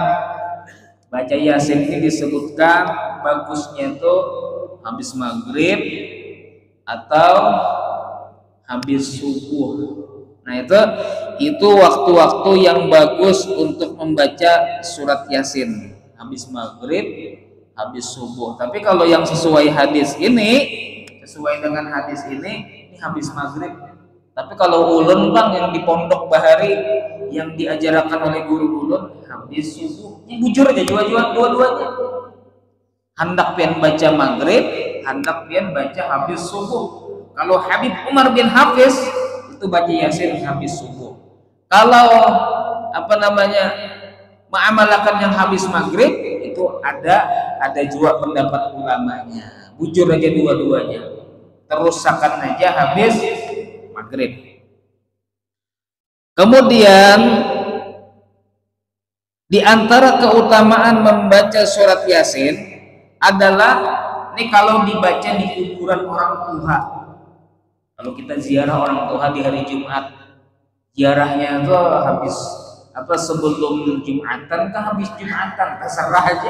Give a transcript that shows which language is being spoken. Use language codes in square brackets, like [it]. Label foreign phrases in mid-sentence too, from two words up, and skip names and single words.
[id] Baca Yasin ini disebutkan bagusnya itu habis maghrib atau habis subuh. Nah, itu waktu-waktu yang bagus untuk membaca surat Yasin. Habis maghrib, habis subuh. Tapi kalau yang sesuai hadis ini, sesuai dengan hadis ini habis maghrib. Tapi kalau ulun bang yang di pondok bahari yang diajarkan oleh guru ulun habis subuh. [bjn] Ini bujur aja dua-duanya. Hendak pian baca maghrib, hendak pian baca habis subuh. [id] Kalau Habib Umar bin Hafiz itu baca Yasin habis subuh. Kalau mengamalkan yang habis maghrib, itu ada juga pendapat ulamanya. [bjn] Bujur aja dua-duanya. Terusakan aja habis maghrib. [id] Kemudian di antara keutamaan membaca surat Yasin adalah ini kalau dibaca di kuburan orang tua. Kalau kita ziarah orang tua di hari Jumat, ziarahnya itu habis sebelum Jumatan kah habis Jumatan, terserah aja.